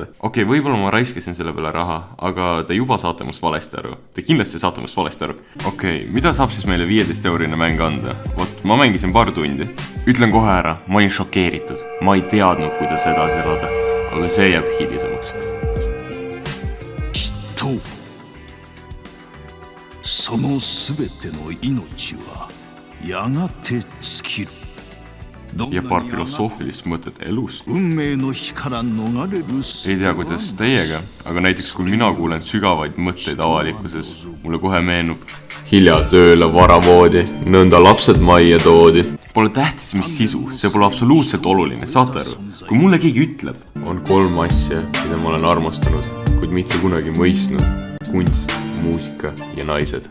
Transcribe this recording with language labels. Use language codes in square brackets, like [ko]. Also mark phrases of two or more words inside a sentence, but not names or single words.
[et] Okei, võib-olla ma raiskasin selle peale raha, aga te juba saate must valesti aru. Te kindlasti saate must valesti aru. Okei, mida saab siis meile 15-eurine mäng anda? Vot, ma mängisin paar tundi. Ütlen kohe ära, ma olin šokeeritud. Ma ei teadnud, kuidas edasi elada. Aga see jääb hilisemaks. [ja] そのすべての命はやがて尽きる。 [et] Ja paar filosoofilist mõtet elust. [ja] 運命の火から逃れる。 [et] Ei tea, kuidas teiega, aga näiteks kui mina kuulen sügavaid mõtteid avalikkuses, mulle kohe meenub hilja tööle varavoodi, nõnda lapsed majja toodi. Pole tähtis, mis sisu, see pole absoluutselt oluline, saate aru? Kui mulle keegi ütleb, on 3 asja, mida ma olen armastanud, kuid mitte kunagi mõistnud, kunst, muusika ja naised.